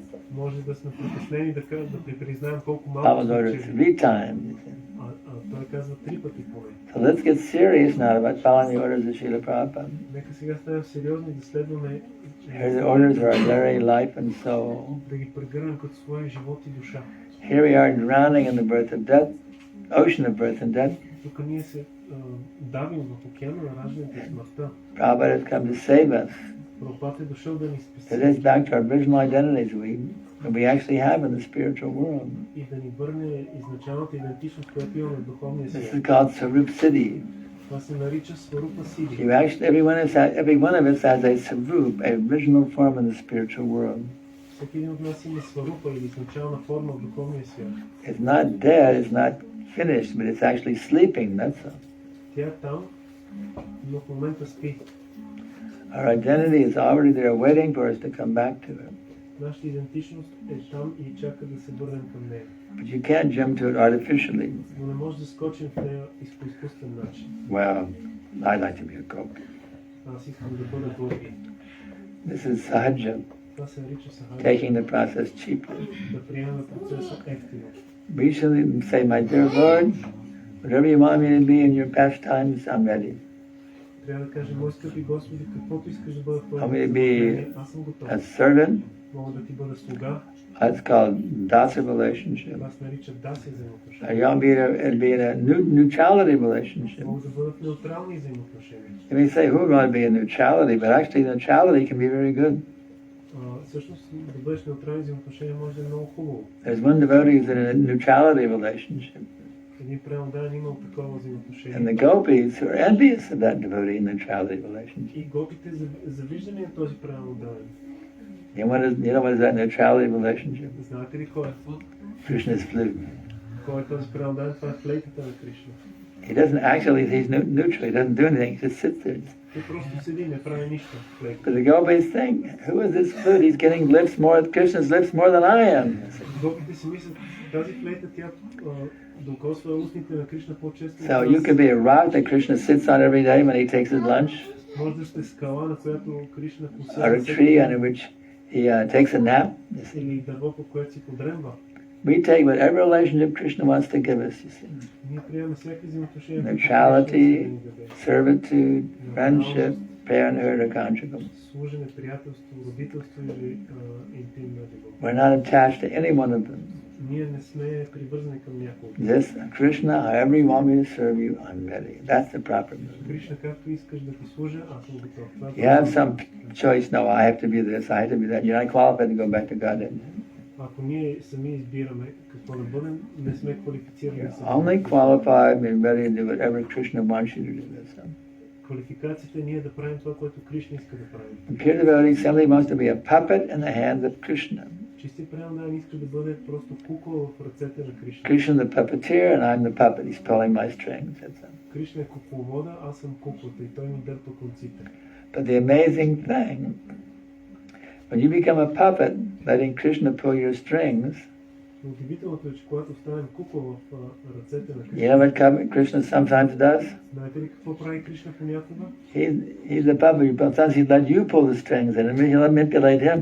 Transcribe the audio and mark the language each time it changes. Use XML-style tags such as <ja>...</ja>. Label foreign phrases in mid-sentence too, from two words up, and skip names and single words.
<bg>Може да сме притеснени да признаем колко малко Prabhupada сме ordered чели.</bg> <en>3 times.</en> <bg>А той казва 3 пъти поне.</bg> <en>So let's get serious now about following the orders of Srila Prabhupada.</en> <bg>Нека сега станем сериозни да следваме</bg> <en>Here the orders are our very life and soul.</en> <bg>да ги прегърнем като своя живот и душа.</bg> <en>Here we are drowning in the birth of death, ocean of birth and death.</en> <bg>Тук ние се давим в океана на раждането и смъртта.</bg> <en>Prabhupada has come to save us,</en> <bg>Прабхупада е дошъл да ни to спаси</bg> <en>lead us back to our original identities we actually have in the spiritual world.</en> <bg>и да ни върне изначалната идентичност, която имаме в духовния</bg> <en>This is</en> <bg>свят.</bg> <en>called Sarup Siddhi.</en> <bg>Това се нарича Сварупа Сиди.</bg> <en>Every one of us has a Sarup, a original form in the spiritual world.</en> <bg>Всеки един от нас има Сварупа или изначална форма в духовния свят.</bg> <en>It's not dead, it's not finished, but it's actually sleeping, that's all.</en> <bg>Тя е там, но в момента спи.</bg> <en>Our identity is already there waiting for us to come back to it.</en> <bg>Нашата идентичност е там и чака да се върнем към нея.</bg> <en>But you can't jump to it artificially.</en> <bg>Но не може да скочим в нея по изкуствен начин.</bg> <en>Well, I'd like to be a gopi.</en> <bg>Аз искам да бъда гопи.</bg> <en>This is sahaja,</en> <bg>Това се нарича сахаджа.</bg> <en>taking the process cheaply.</en> <bg>Да приемем процеса ефтино.</bg> <en>We should say, my dear Lord, whatever you want me to be in your pastimes, I'm ready.</en> <bg>Трябва да кажем, мой скъпи Господи, каквото искаш да бъда в</bg> <en>Want me to</en> <bg>твоето be състояние, аз съм готов.</bg> <en>a servant?</en> <bg>Мога да ти бъда слуга.</bg> <en>That's called dasa relationship.</en> <bg>Това се нарича даси Or взаимоотношения.</bg> <en>you want me to be in a neutrality relationship?</en> <bg>Могат да бъдат неутрални взаимоотношения.</bg> <en>You may say, who would want to be in neutrality? But actually, neutrality can be very good.</en> <bg>Всъщност, да бъдеш неутрални взаимоотношения може да е много хубаво.</bg> <en>There's one devotee who's in a neutrality relationship.</en> <bg>Един преданен имал такова</bg> <en>And the</en> <bg>взаимоотношение.</bg> <en>gopis who are envious of that devotee in neutrality relationship.</en> <bg>И гопите завиждане на този преданен.</bg> <en>You know what is that neutrality relationship?</en> <bg>Знаете ли кой е?</bg> <en>Krishna's flute.</en> <bg>Кой е този преданен? Това е флейтата на Кришна.</bg> <en>He doesn't actually, he's neutral, he doesn't do anything, he just sits there.</en> <bg>Той просто седи, не прави нищо.</bg> <en>But the gopis think, who is this flute? He's getting lips more, Krishna's lips more than I am.</en> <bg>Гопите си мислят, тази флейта тя докосва устните на Кришна по-често.</bg> <en>So you could be a rock that Krishna sits on every day when he takes his lunch,</en> <bg>Може да сте скала, на която Кришна</bg> <en>or a</en> <bg>посъда</bg> <en>tree on which he takes a nap. You see.</en> <bg>или дърво, по което си подремва.</bg> <en>We take whatever relationship Krishna wants to give us, you see.</en> <bg>Ние приемаме всяки взаимоотношения.</bg> <en>Neutrality, servitude, friendship, parenthood, or conjugal.</en> <bg>Служене, приятелство, родителство или интимна любов.</bg> <en>We're not attached to any one of them.</en> <bg>Ние не сме привързани към някого.</bg> <en>This, Krishna, however you want me to serve you, I'm ready. That's the proper move.</en> <bg>Кришна, както искаш да ти служа, аз съм готов. Това е</bg> <en>You have some choice, no, I have to be this, I have to be that. You're not qualified to go back to Godhead.</en> <bg>Ако ние сами избираме какво да бъдем, не сме квалифицирани.</bg> <en>You're only qualified and ready to do whatever Krishna wants you to do. That's all.</en> <bg>Квалификацията ние да правим това, което Кришна иска да правим.</bg> <en>The pure devotee simply wants to be a puppet in the hands of Krishna.</en> <bg>Чисти преданен иска да бъде просто кукла в ръцете на Кришна.</bg> <en>Krishna the puppeteer and I'm the puppet. He's pulling my strings. That's all.</en> <bg>Кришна е кукловода, аз съм куклата и той ми дърпа конците.</bg> <en>But the amazing thing, when you become a puppet, letting Krishna pull your strings,</en> <bg>Но удивителното е, че когато станем кукла в ръцете на you Кришна,</bg> <en>know what Krishna sometimes does?</en> <bg>знаете ли какво прави Кришна понякога?</bg> <en>He's a puppet, but sometimes he let you pull the strings and he'll manipulate him.</en>